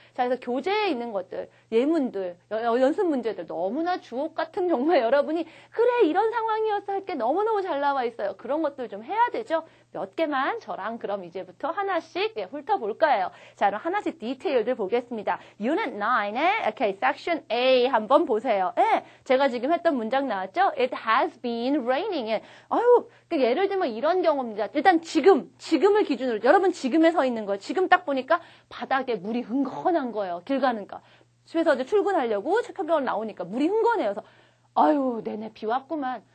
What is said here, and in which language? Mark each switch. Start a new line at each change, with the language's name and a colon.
Korean: 자, 그래서 교재에 있는 것들, 예문들, 연습 문제들 너무나 주옥 같은 정말 여러분이 그래 이런 상황이었어 할 게 너무너무 잘 나와 있어요. 그런 것들 좀 해야 되죠. 몇 개만 저랑 그럼 이제부터 하나씩 훑어볼 거예요. 자, 그럼 하나씩 디테일들 보겠습니다. Unit 9의 okay, Section A 한번 보세요. 제가 지금 했던 문장 나왔죠?
English: It has been raining.
Korean: 예를 들면 이런 경우입니다. 일단 지금을 기준으로 여러분 지금에 서 있는 거예요. 지금 딱 보니까 바닥에 물이 흥건한 거예요. 길 가니까. 집에서 이제 출근하려고 체크아웃 나오니까 물이 흥건해요. 그래서 내내 비 왔구만.